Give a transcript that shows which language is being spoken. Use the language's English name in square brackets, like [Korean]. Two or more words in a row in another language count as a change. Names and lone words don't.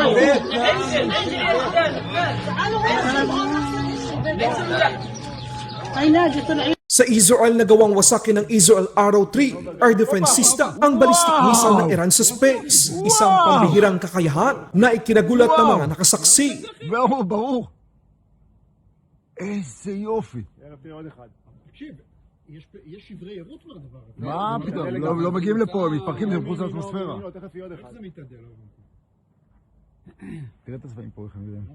[Filipino] Sa Israel, nagawang wasakin ng Israel Arrow 3 [English] air defense system [Filipino] ang [English] ballistic missile [Filipino] ng Iran sa space. Isang pambihirang kakayahan na ikinagulat ng mga nakasaksi. [Hebrew] ברור. איזה יופי. יש שברי עירות מהדבר הזה. מה פתאום? לא מגיעים לפה, הם מתפרקים, זה מחוץ לאטמוספירה. תכף יהיה עוד אחד. איך זה מתעדל? תראה את הצבעים פה, איך הם יודעים.